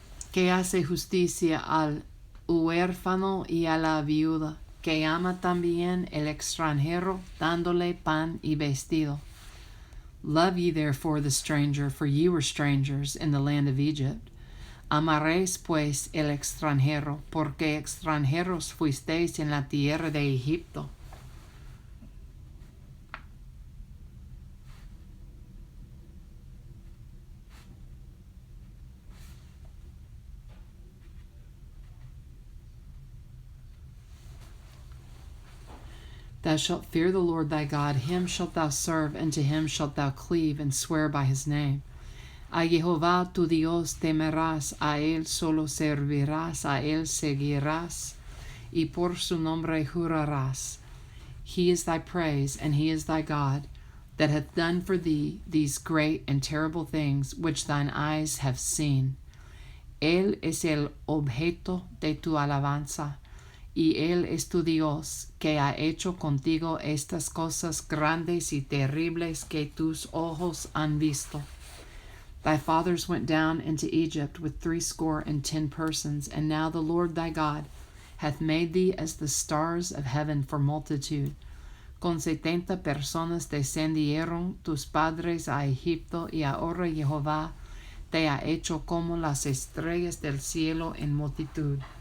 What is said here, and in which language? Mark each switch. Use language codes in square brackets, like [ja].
[es] Que hace justicia al huérfano y a la viuda, que ama también el extranjero, dándole pan y vestido. [en] Love ye therefore the stranger, for ye were strangers in the land of Egypt. [es] Amaréis pues el extranjero, porque extranjeros fuisteis en la tierra de Egipto. [en] Thou shalt fear the Lord thy God, him shalt thou serve, and to him shalt thou cleave, and swear by his name. [es] A Jehová tu Dios temerás, a él solo servirás, a él seguirás, y por su nombre jurarás. [en] He is thy praise, and he is thy God, that hath done for thee these great and terrible things which thine eyes have seen. [es] Él es el objeto de tu alabanza, y él es tu Dios, que ha hecho contigo estas cosas grandes y terribles que tus ojos han visto. [en] Thy fathers went down into Egypt with 70 persons, and now the Lord thy God hath made thee as the stars of heaven for multitude. [es] Con 70 personas descendieron tus padres a Egipto, y ahora Jehová te ha hecho como las estrellas del cielo en multitud.